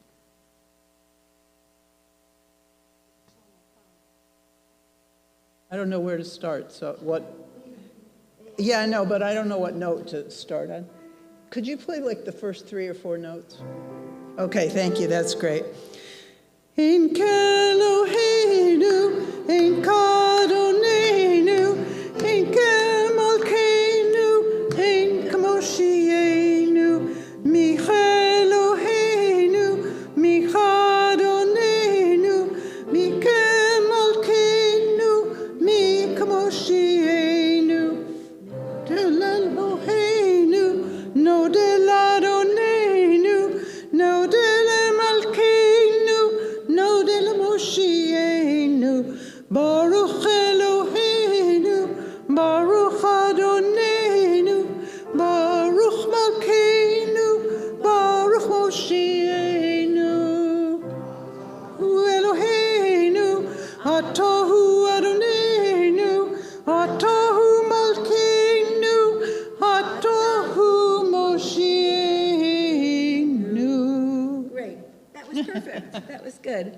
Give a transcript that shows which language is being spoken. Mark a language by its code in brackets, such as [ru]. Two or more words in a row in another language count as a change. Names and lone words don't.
[en] I don't know where to start, so what? Yeah, I know, but I don't know what note to start on. Could you play like the first 3 or 4 notes? Okay, thank you, that's great. [he] אין כאלהינו אין כאדונינו אין כמלכנו אין כמושיענו, מי כאלהינו מי כאדונינו מי כמלכנו מי כמושיענו, לאלהינו נודה לאדונינו נודה למלכנו נודה למושיענו, ברוך אלהינו ברוך אדונינו ברוך מלכנו ברוך מושיענו, אלהינו אתה הוא אדונינו אתה הוא מלכנו אתה הוא מושיענו. [en] Great. That was perfect. That was good.